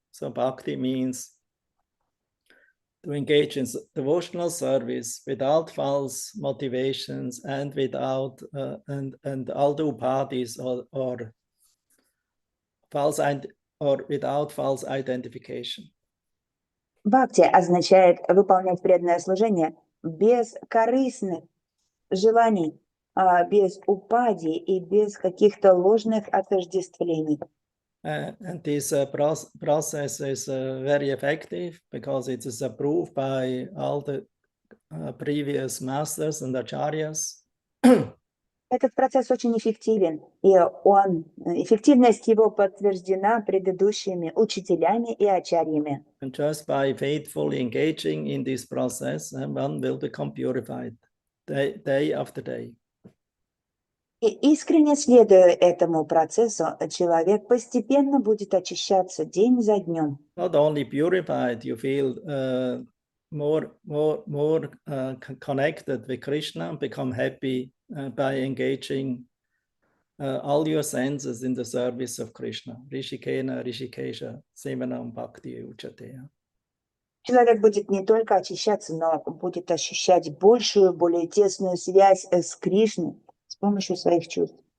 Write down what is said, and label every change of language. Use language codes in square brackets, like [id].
[en] So bhakti means to engage in devotional service without false motivations and without and all the upadhis or without false identification. [ru] Бхакти означает выполнять преданное служение без корыстных желаний, без упади и без каких-то ложных отождествлений. [en] And this process is very effective because it is approved by all the previous masters and acharyas. [ru] Этот процесс очень эффективен, и эффективность его подтверждена предыдущими учителями и ачарьями. [en] And just by faithfully engaging in this process, one will become purified day after day. [ru] И искренне следуя этому процессу, человек постепенно будет очищаться день за днем. [en] Not only purified, you feel more connected with Krishna and become happy by engaging all your senses in the service of Krishna. [sa] Rishikena, Rishikesha, Sevanam Bhakti Uchate. [ru] Человек будет не только очищаться, но будет ощущать большую, более тесную связь с Кришной с помощью своих чувств.